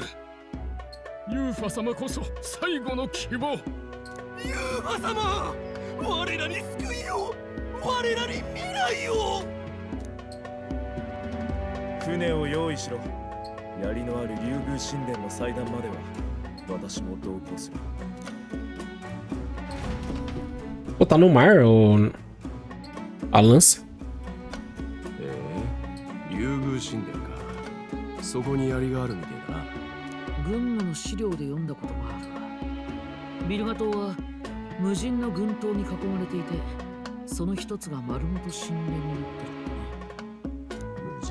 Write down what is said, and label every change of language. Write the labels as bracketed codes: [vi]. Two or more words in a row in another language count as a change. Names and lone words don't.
[ja] ユーファ様こそ最後の希望。ユーファ様、我らに救いを、我らに未来を。船を用意しろ。槍のある竜宮神殿の祭壇までは私も同行する。 [pt] Pô, tá no mar, a lança. [ja] 竜宮神殿か。そこに槍があるみたいだな。軍務の資料で読んだことがあるが、ビルガ島は無人の軍島に囲まれていて、その一つが丸ごと神殿になってるんだね。無